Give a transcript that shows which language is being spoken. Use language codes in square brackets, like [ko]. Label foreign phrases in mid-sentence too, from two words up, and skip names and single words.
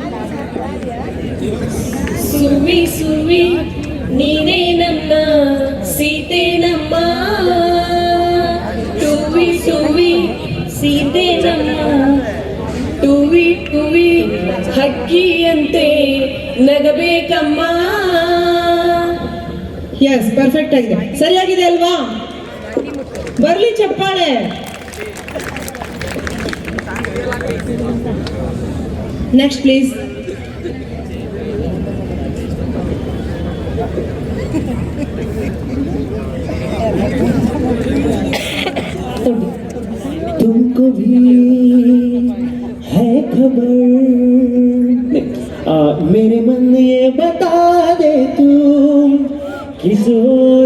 [kn] ಸುವಿ ಸುವಿ ನೀನೇ ನಮ್ಮ ಸೀತೆ ನಮ್ಮ ಟುವಿ ಟುವಿ ಸೀತೆ ನಮ್ಮ ಟುವಿ ಟುವಿ ಹಕ್ಕಿಯಂತೆ ನಗಬೇಕಮ್ಮ. [en] yes perfect [kn] ಆಗಿದೆ, ಸರಿಯಾಗಿದೆ ಅಲ್ವಾ? ಬರ್ಲಿ ಚಪ್ಪಾಳೆ. [en] next please. [hi] तुमको भी है खबर मेरे मन ये बता दे तुम किस ओर